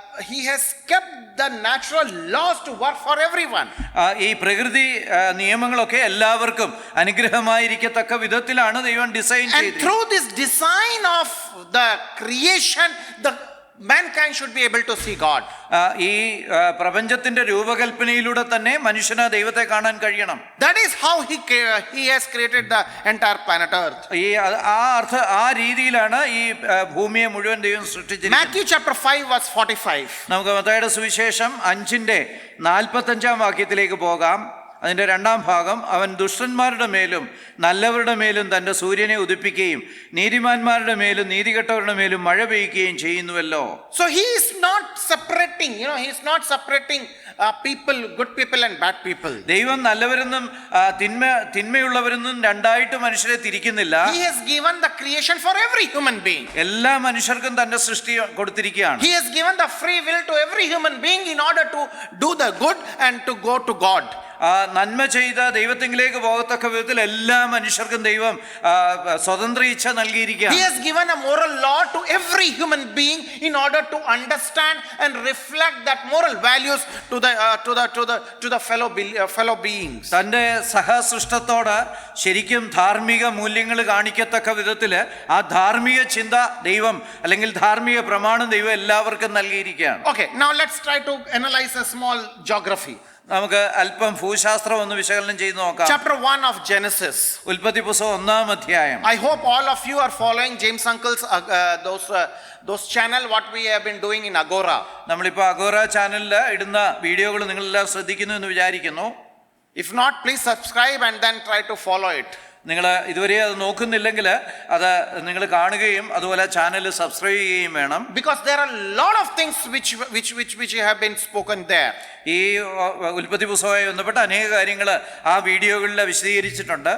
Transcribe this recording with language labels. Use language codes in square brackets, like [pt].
[en] He has kept the natural laws to work for everyone. [ml] ഈ പ്രകൃതി നിയമങ്ങളൊക്കെ എല്ലാവർക്കും അനുഗ്രഹമായിരിക്കത്തക്ക വിധത്തിലാണ് ദൈവം ഡിസൈൻ [en] And [ml] ചെയ്തത്. [en] through this design of the creation, the mankind should be able to see God. [ml] ഈ പ്രപഞ്ചത്തിന്റെ രൂപകൽപ്പനയിലൂടെ തന്നെ മനുഷ്യന് ദൈവത്തെ കാണാൻ കഴിയണം. [en] That is how he has created the entire planet Earth. [ml] ആ രീതിയിലാണ് ഈ ഭൂമിയെ മുഴുവൻ ദൈവം സൃഷ്ടിച്ചിരിക്കുന്നത്. [en] Matthew chapter 5 verse 45. [ml] നമുക്ക് മത്തായിയുടെ സുവിശേഷം 5:45 വാക്യത്തിലേക്ക് പോകാം. അതിൻ്റെ 2-ാം ഭാഗം, അവൻ ദുഷ്ടന്മാരുടെ മേലും നല്ലവരുടെ മേലും തൻ്റെ സൂര്യനെ ഉദിപ്പിക്കുകയും നീതിമാന്മാരുടെ മേലും നീതികെട്ടവരുടെ മേലും മഴ പെയ്യുകയും ചെയ്യുന്നുവല്ലോ. [en] So he is not separating, he is not separating people, good people and bad people. [ml] ദൈവം നല്ലവരെന്നും തിന്മയുള്ളവരെന്നും രണ്ടായിട്ട് മനുഷ്യരെ തിരിക്കുന്നില്ല. [en] He has given the creation for every human being. [ml] എല്ലാ മനുഷ്യർക്കും തന്റെ സൃഷ്ടി കൊടുത്തിരിക്കുകയാണ്. [en] He has given the free will to every human being in order to do the good and to go to God. [ml] നന്മ ചെയ്ത ദൈവത്തിലേക്ക് പോകത്തക്ക വിധത്തിൽ എല്ലാ മനുഷ്യർക്കും ദൈവം സ്വതന്ത്ര ഇച്ഛ നൽകിയിരിക്കുകയാണ്. [en] He has given a moral law to every human being in order to understand and reflect that moral values to the fellow beings. [ml] തൻ്റെ സഹസൃഷ്ടത്തോട് ശരിക്കും ധാർമ്മിക മൂല്യങ്ങൾ കാണിക്കത്തക്ക വിധത്തില് ആ ധാർമ്മിക ചിന്ത ദൈവം അല്ലെങ്കിൽ ധാർമ്മിക പ്രമാണം ദൈവം എല്ലാവർക്കും നൽകിയിരിക്കുകയാണ്. [en] Okay, now let's try to analyze a small geography. [ml] നമുക്ക് അല്പം ഭൂശാസ്ത്രം ഒന്ന് വിശകലനം ചെയ്ത് നോക്കാം. [en] Chapter 1 of Genesis. [ml] ഉൽപ്പത്തി പുസ്തകം 1-ാം അധ്യായം. [en] I hope all of you are following James Uncle's those channel what we have been doing in Agora. [ml] നമ്മളിപ്പോൾ അഗോറ ചാനലിൽ ഇടുന്ന വീഡിയോകൾ നിങ്ങളെല്ലാം ശ്രദ്ധിക്കുന്നു എന്ന് വിചാരിക്കുന്നു. [en] If not, please subscribe and then try to follow it. [ml] നിങ്ങൾ ഇതുവരെ അത് നോക്കുന്നില്ലെങ്കിൽ അത് നിങ്ങൾ കാണുകയും അതുപോലെ ചാനൽ സബ്സ്ക്രൈബ് ചെയ്യുകയും വേണം. [en] Because there are a lot of things which have been spoken there. [ml] ഈ ഉൽപ്പത്തി പുസ്തകവുമായി ബന്ധപ്പെട്ട അനേക കാര്യങ്ങൾ ആ വീഡിയോകളിൽ വിശദീകരിച്ചിട്ടുണ്ട്.